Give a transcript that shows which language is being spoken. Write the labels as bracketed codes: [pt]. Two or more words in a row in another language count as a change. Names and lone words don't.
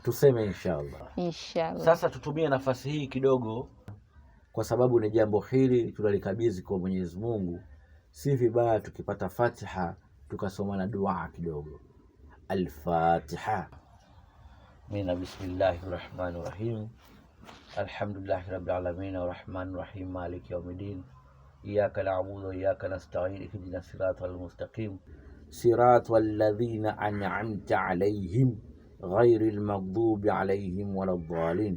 [sw] Tuseme inshallah. Inshallah. Sasa tutumie nafasi hii kidogo, kwa sababu ni jambo hili tunalikabidhi kwa Mwenyezi Mungu. Si vibaya tukipata Fatiha tukasoma na dua kidogo. [ar] الفاتحة. من بسم الله الرحمن الرحيم. الحمد لله رب العالمين الرحمن الرحيم مالك يوم الدين. إياك نعبد وإياك نستعين اهدنا الصراط المستقيم. صراط الذين أنعمت عليهم غير المغضوب عليهم ولا الضالين.